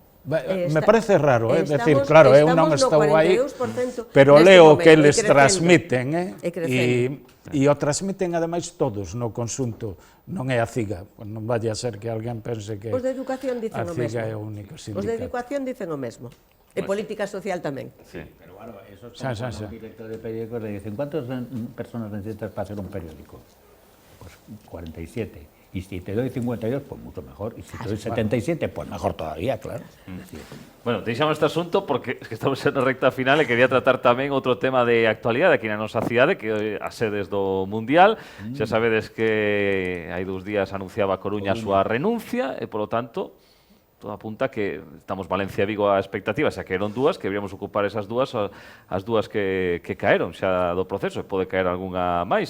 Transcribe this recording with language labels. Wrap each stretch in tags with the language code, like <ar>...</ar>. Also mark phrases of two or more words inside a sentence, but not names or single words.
<es>Me parece raro, decir, claro,</es> <gl>eu non estou aí, pero leo que eles transmiten, e o transmiten ademais todos no consunto, non é a CIGA, non vaya a ser que alguén pense que os de educación dicen a o CIGA mesmo. é o único sindicato. Os de educación dicen o mesmo. E política social tamén. Sí.</gl> <es>Pero claro, eso es como cuando un director de periódicos le dicen, ¿cuántas personas necesitas para hacer un periódico? Pues 47. Y si te doy 52, pues mucho mejor. Y si te doy 77, pues mejor todavía, claro.</es> <gl>Bueno, deixamos este asunto porque es que estamos na recta final e quería tratar tamén outro tema de actualidade aquí na nosa cidade, que a sedes do Mundial. Xa sabedes que hai 2 días anunciaba a Coruña a súa renuncia e, polo tanto, todo apunta que estamos Valencia e Vigo a expectativa, xa que eran 2, que deberíamos ocupar esas 2, as 2 que caeron xa do proceso, e pode caer algunha máis.</gl>